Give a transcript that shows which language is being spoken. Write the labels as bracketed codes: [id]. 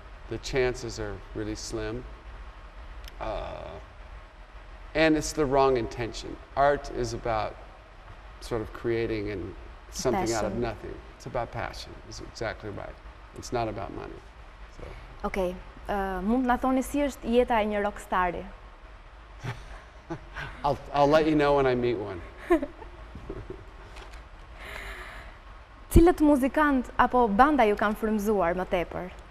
[en] The chances are really slim. And it's the wrong intention. Art is about sort of creating and something out of nothing. It's about passion. It's exactly right. It's not about money. So. [sq] Okej, mund na thoni si është jeta e një rockstari? [en] I'll let you know when I meet one. [sq] Cilët muzikant apo banda ju kanë frymëzuar më tepër?